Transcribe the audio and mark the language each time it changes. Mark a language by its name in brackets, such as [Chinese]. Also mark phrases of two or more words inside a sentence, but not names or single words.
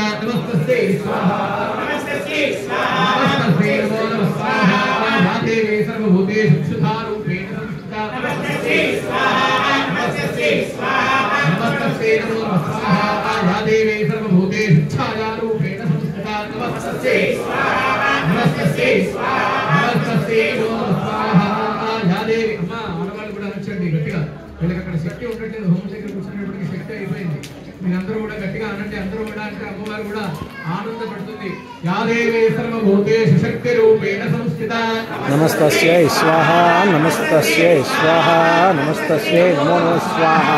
[Sanskrit] नमस्तस्यै स्वाहा नमस्तस्यै स्वाहा नमस्तस्यै नमो नमः स्वाहा या देवी सर्वभूतेषु क्षुधारूपेण संस्थिता नमस्तस्यै स्वाहा नमस्तस्यै स्वाहा नमस्तस्यै नमो नमः स्वाहा या देवी सर्वभूतेषु छायारूपेण संस्थिता नमस्तस्यै स्वाहा नमस्तस्यै स्वाहा नमस्तस्यै नमो नमः स्वाहा या देवी [Telugu] అమ్మా ఆడవాళ్ళు కూడా అనొచ్చండి గట్టిగా వీళ్ళకి అక్కడ శక్తి ఉండట్లేదు హోం దగ్గర కూర్చునేటప్పటికి శక్తి అయిపోయింది మీరందరూ కూడా గట్టిగా అనండి అందరూ కూడా అంటే అమ్మవారు కూడా ఆనందపడుతుంది [Sanskrit] యా దేవీ సర్వభూతేషు శక్తి రూపేణ సంస్థిత నమస్తస్యై స్వాహా నమస్తస్యై స్వాహా నమస్తస్యై నమో నమః స్వాహా